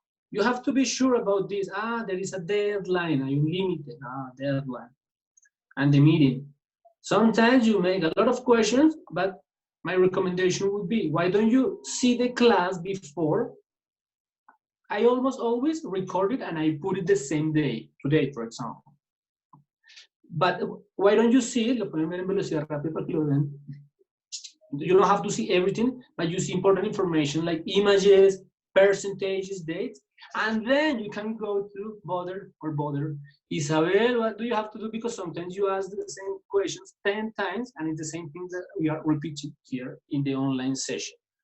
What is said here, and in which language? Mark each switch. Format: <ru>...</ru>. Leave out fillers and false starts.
<en>You have to be sure about this. There is a deadline, a limited deadline, and the meeting. Sometimes you make a lot of questions, but my recommendation would be, why don't you see the class before? I almost always record it and I put it the same day, today, for example. But why don't you see it?</en> <es>Lo pueden ver en velocidad rápida para que lo vean.</es> <en>You don't have to see everything, but you see important information like images, percentages, dates, and then you can go to bother. Isabel, what do you have to do? Because sometimes you ask the same questions 10 times and it's the same thing that we are repeating here in the online session.</en>